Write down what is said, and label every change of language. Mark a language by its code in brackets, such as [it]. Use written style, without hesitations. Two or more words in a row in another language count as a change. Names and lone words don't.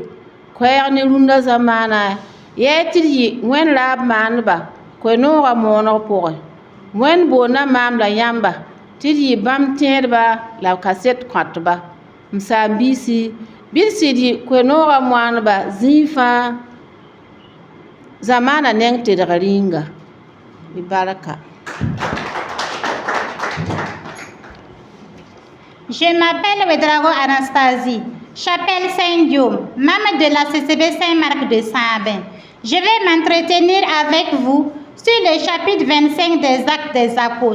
[mos] Koɛɛg ne rũndã zamaana yɛɛ tɩ d yɩ wẽnd raab maandba koe-noogã mooneg pʋgẽ. Wẽnd boonda maam la yãmba tɩ d yɩ bãmb tẽedba la kaset kõatba. M saam-biisi bɩ d sɩd yɩ koe-noogã moandba zĩig fãa zamaana neng tedg rĩnga. Baraka. [fr] Je m'appelle Wedrago Anastasie, Chapelle Saint-Guillaume, membre de la CCB Saint-Marc de Saint-Aubin. Je vais m'entretenir avec vous sur le chapitre 25 des Actes des Apôtres.